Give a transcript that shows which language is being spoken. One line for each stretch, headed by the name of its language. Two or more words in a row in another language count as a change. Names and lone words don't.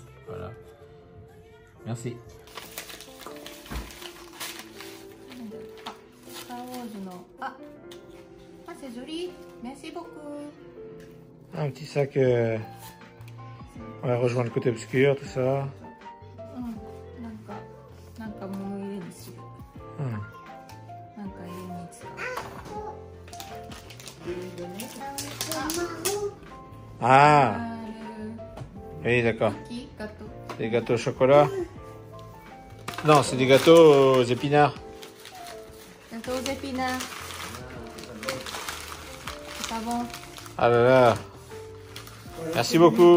French: Voilà. Merci. Ah, c'est joli. Merci beaucoup. Un petit sac. On va rejoindre le côté obscur, tout ça.
Japanese: なんか物入れにしよう。なんか入れに使う。
French: Ah, oui, d'accord. Des gâteaux au chocolat? Non, c'est des gâteaux aux épinards. Gâteaux aux épinards. C'est pas bon. Ah là là. Merci beaucoup.